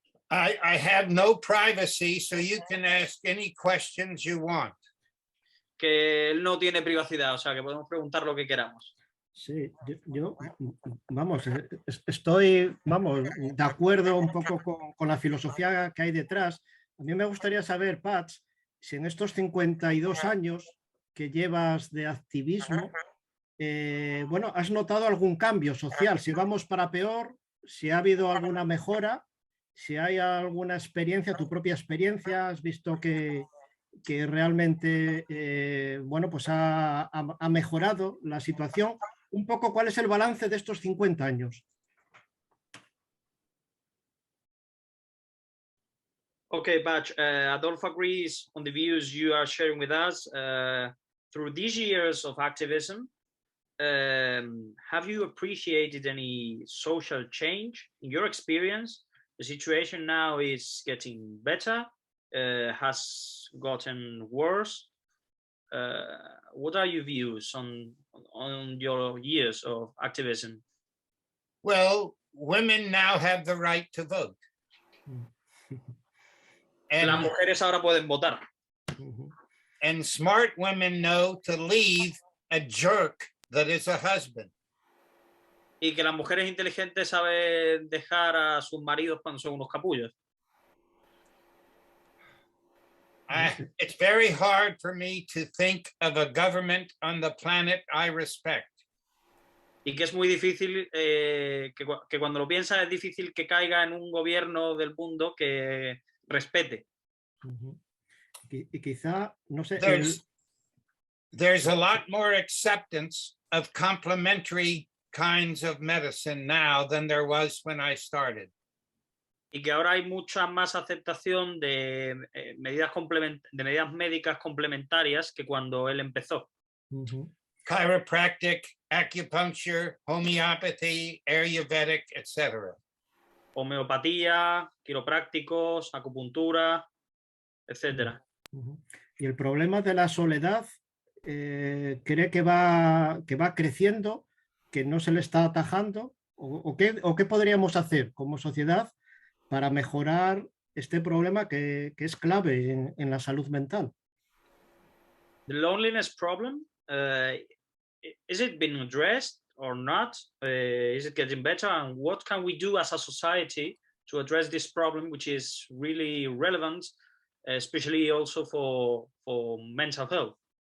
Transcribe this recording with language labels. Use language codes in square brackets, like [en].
[en] I have no privacy, so you can ask any questions you want. [es] que él no tiene privacidad, o sea, que podemos preguntar lo que queramos. Sí, vamos, estoy, vamos, de acuerdo un poco con la filosofía que hay detrás. A mí me gustaría saber, Pats, si en estos 52 años que llevas de activismo, bueno, ¿has notado algún cambio social? Si vamos para peor, si ha habido alguna mejora, si hay alguna experiencia, tu propia experiencia, has visto que realmente, bueno, pues ha mejorado la situación. Un poco, ¿cuál es el balance de estos 50 años? [en] Okay, Batch, Adolfo agrees on the views you are sharing with us. Through these years of activism, have you appreciated any social change in your experience? The situation now is getting better, has gotten worse. What are your views on your years of activism? Well, women now have the right to vote. [es] Las mujeres ahora pueden votar. [en] And smart women know to leave a jerk that is a husband. [es] Y que las mujeres inteligentes saben dejar a sus maridos cuando son unos capullos. [en] It's very hard for me to think of a government on the planet I respect. [es] Y que es muy difícil, que cuando lo piensas es difícil que caiga en un gobierno del mundo que respete. Y quizá, no sé... [en] There's a lot more acceptance of complementary kinds of medicine now than there was when I started. [es] Y que ahora hay mucha más aceptación de medidas médicas complementarias que cuando él empezó. [en] Chiropractic, acupuncture, homeopathy, Ayurvedic, etc. [es] Homeopatía, quiroprácticos, acupuntura, etc. Y el problema de la soledad, ¿cree que va creciendo, que no se le está atajando? ¿O qué podríamos hacer como sociedad para mejorar este problema que es clave en la salud mental? [en] The loneliness problem, is it being addressed or not? Is it getting better? And what can we do as a society to address this problem, which is really relevant, especially also for mental health?